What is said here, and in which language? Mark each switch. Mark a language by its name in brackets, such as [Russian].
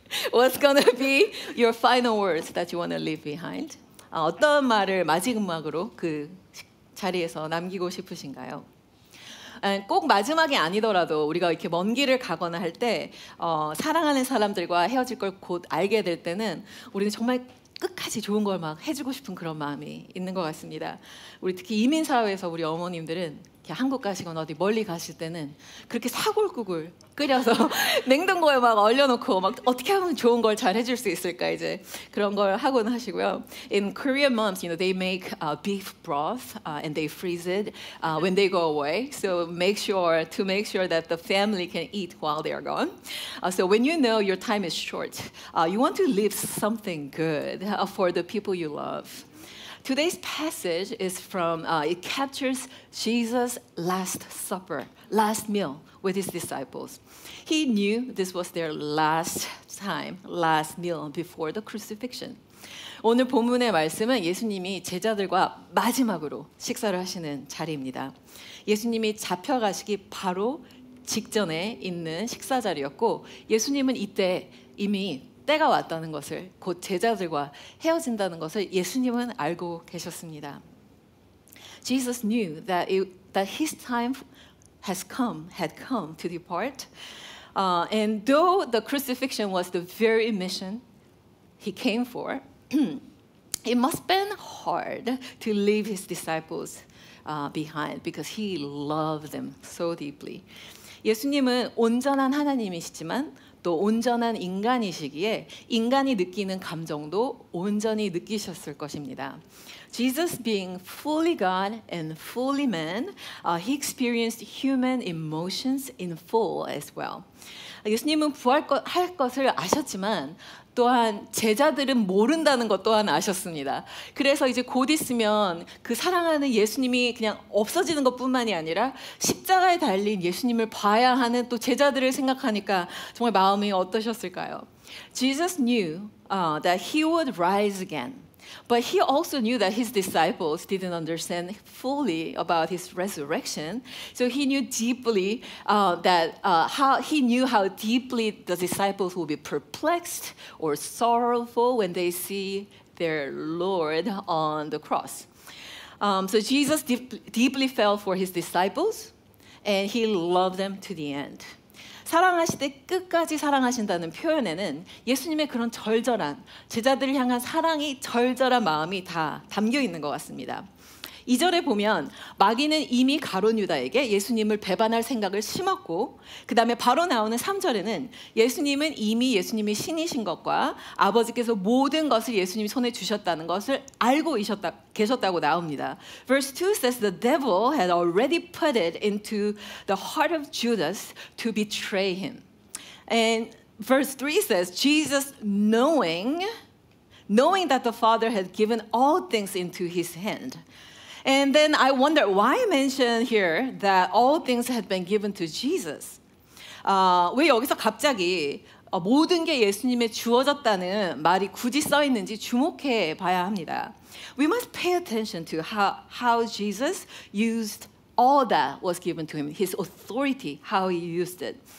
[English] What's gonna be your final words that you want to leave behind? [Korean] 어떤 말을 마지막으로 그 자리에서 남기고 싶으신가요? 꼭 마지막이 아니더라도 우리가 이렇게 먼 길을 가거나 할 때 사랑하는 사람들과 헤어질 걸 곧 알게 될 때는 우리는 정말 끝까지 좋은 걸 막 해주고 싶은 그런 마음이 있는 것 같습니다. 우리 특히 이민 사회에서 우리 어머님들은 한국 가시거나 어디 멀리 가실 때는 그렇게 사골국을 끓여서 냉동고에 막 얼려놓고 막 어떻게 하면 좋은 걸 잘 해줄 수 있을까 이제 그런 걸 하곤 하시고요. [English] In Korean moms, they make beef broth and they freeze it when they go away. So make sure that the family can eat while they are gone. So when you know your time is short, you want to leave something good for the people you love. Today's passage is from, it captures Jesus' last supper, last meal with his disciples. He knew this was their last time, last meal before the crucifixion. [Korean] 오늘 본문의 말씀은 예수님이 제자들과 마지막으로 식사를 하시는 자리입니다. 예수님이 잡혀가시기 바로 직전에 있는 식사 자리였고 예수님은 이때 이미 때가 왔다는 것을 곧 제자들과 헤어진다는 것을 예수님은 알고 계셨습니다. [English] Jesus knew that his time had come to depart. And though the crucifixion was the very mission he came for, it must have been hard to leave his disciples behind because he loved them so deeply. [Korean] 예수님은 온전한 하나님이시지만 또 온전한 인간이시기에 인간이 느끼는 감정도 온전히 느끼셨을 것입니다. [English] Jesus being fully God and fully man, he experienced human emotions in full as well. [Korean] 예수님은 부활할 것을 아셨지만 또한 제자들은 모른다는 것 또한 아셨습니다. 그래서 이제 곧 있으면 그 사랑하는 예수님이 그냥 없어지는 것뿐만이 아니라 십자가에 달린 예수님을 봐야 하는 또 제자들을 생각하니까 정말 마음이 어떠셨을까요? [English] Jesus knew that he would rise again. But he also knew that his disciples didn't understand fully about his resurrection. So he knew deeply how deeply the disciples will be perplexed or sorrowful when they see their Lord on the cross. So Jesus deeply felt for his disciples, and he loved them to the end. [Korean] 사랑하실 때 끝까지 사랑하신다는 표현에는 예수님의 그런 절절한 제자들을 향한 사랑이 절절한 마음이 다 담겨 있는 것 같습니다. 2절에 보면 마귀는 이미 가룟 유다에게 예수님을 배반할 생각을 심었고 그 다음에 바로 나오는 3절에는 예수님은 이미 예수님이 신이신 것과 아버지께서 모든 것을 예수님 손에 주셨다는 것을 알고 계셨다고 나옵니다. [English] Verse 2 says the devil had already put it into the heart of Judas to betray him. And verse 3 says Jesus knowing that the Father had given all things into his hand. And then I wonder why mention here that all things had been given to Jesus. [Korean] 왜 여기서 갑자기 모든 게 예수님에 주어졌다는 말이 굳이 써 있는지 주목해 봐야 합니다. [English] We must pay attention to how Jesus used all that was given to him, his authority, how he used it.